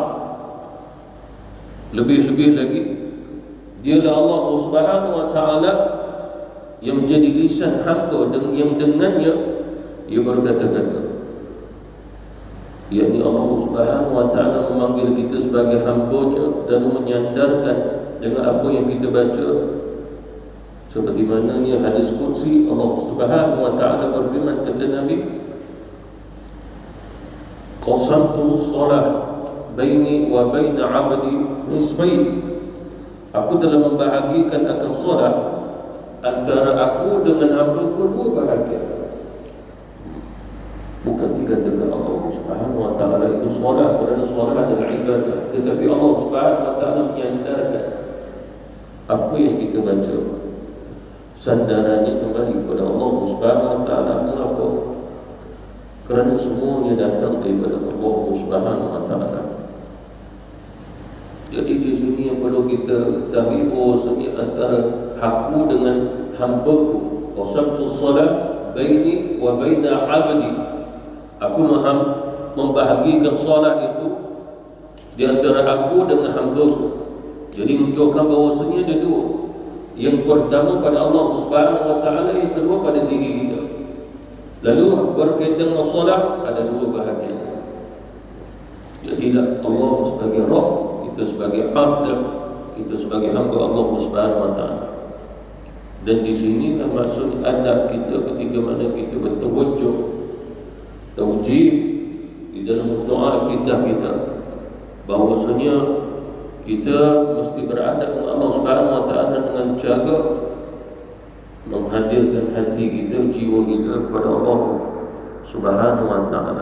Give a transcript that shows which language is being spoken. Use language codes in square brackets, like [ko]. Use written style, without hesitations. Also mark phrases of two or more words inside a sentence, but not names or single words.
[ms] Lebih-lebih lagi, dialah Allah [ar] سبحانه وتعالى [ms] yang menjadi lisan hamba, dan yang dengannya ia berkata-kata. Yakni Allah [ar] سبحانه وتعالى [ms] memanggil kita sebagai hamba-Nya dan menyandarkan dengan apa yang kita baca. Seperti mana ni hadis qudsi, Allah [ar] سبحانه وتعالى [ms] berfirman, kata Nabi, [ar] قسمت الصلاة بيني وبين عبدي نصفين. [ms] Aku telah membahagikan akan solat antara aku dengan hamba-Ku dua bahagian. Bukan dikatakan Allah [ar] سبحانه وتعالى [ms] itu solat, kerana solat adalah ibadah, tetapi Allah [ar] سبحانه وتعالى [ms] menyandarkan apa yang kita baca, sandarannya kembali kepada Allah Subhanahu wa taala. Mengapa? Kerana semuanya datang daripada Allah [ar] سبحانه وتعالى. [ms] Jadi di sini yang perlu kita ketahui bahawasanya antara aku dengan hamba-Ku, [ar] قسمت الصلاة بيني وبين عبدي. [ms] Aku membahagikan solat itu di antara aku dengan hamba-Ku. Jadi menunjukkan bahawasanya ada dua. Yang pertama pada Allah [ar] سبحانه وتعالى, [ms] yang kedua pada diri kita. Lalu berkaitan dengan solat ada dua bahagian. Jadilah Allah sebagai Rabb, kita sebagai abd, kita sebagai hamba Allah [ar] سبحانه وتعالى. [ms] Dan di sini maksud adab kita ketika mana kita bertawajjuh, taujih di dalam doa kita bahwasanya kita mesti beradab dengan Allah [ar] سبحانه وتعالى [ms] dengan cara menghadirkan hati kita, jiwa kita kepada Allah [ar] سبحانه وتعالى.